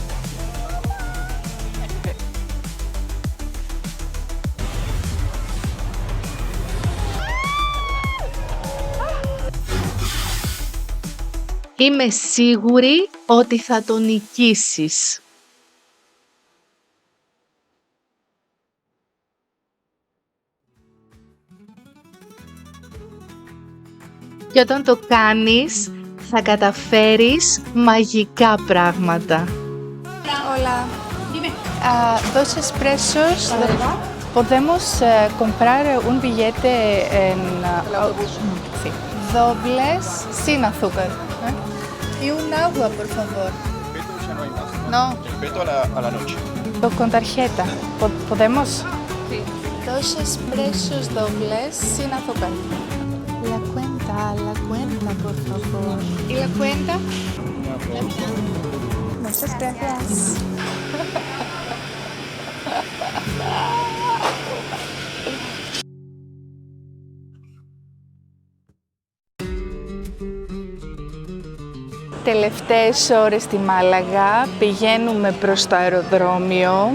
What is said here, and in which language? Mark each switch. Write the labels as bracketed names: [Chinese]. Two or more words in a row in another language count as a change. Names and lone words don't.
[Greek] Είμαι σίγουρη ότι θα το νικήσεις. Και όταν το κάνεις, θα καταφέρεις μαγικά πράγματα. [Spanish] Hola. Dime. Dos expresos. Podemos comprar un billete en sí. Dobles sin azúcar. Y un agua, por favor. No. Peto a la noche. Con tarjeta. ¿Podemos? Sí. Dos expresos dobles sin azúcar. La cuenta, por favor. ¿Y la cuenta? Muchas gracias. [Greek] Τελευταίες ώρες στη Μάλαγα, πηγαίνουμε προς το αεροδρόμιο.